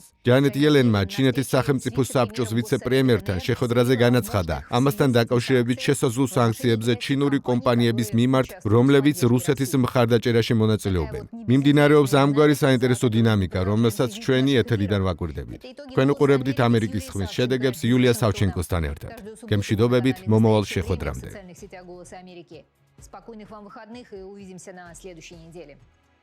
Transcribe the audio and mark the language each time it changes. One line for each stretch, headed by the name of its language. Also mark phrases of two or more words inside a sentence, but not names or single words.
Georgian: ჯანეტ იელენმა ჩინეთის სახელმწიფო საბჭოს ვიცე-პრემიერთან შეხვედრაზე განაცხადა, ამასთან დაკავშირებით შესაძლო სანქციებზე ჩინური კომპანიების მიმართ, რომლებიც რუსეთის მხარდაჭერაში მონაწილეობენ. მიმდინარეობს ამგვარი საინტერესო დინამიკა, რომელსაც ჩვენი ეთერიდან ვაკვირდებით. თქვენ უყურებდით ამერიკის ხმის შედეგებს იულია სავჩენკოსთან ერთად. გემშვიდობებით მომავალ შეხვედრამდე.
Russian: Спокойных вам выходных и увидимся на следующей неделе.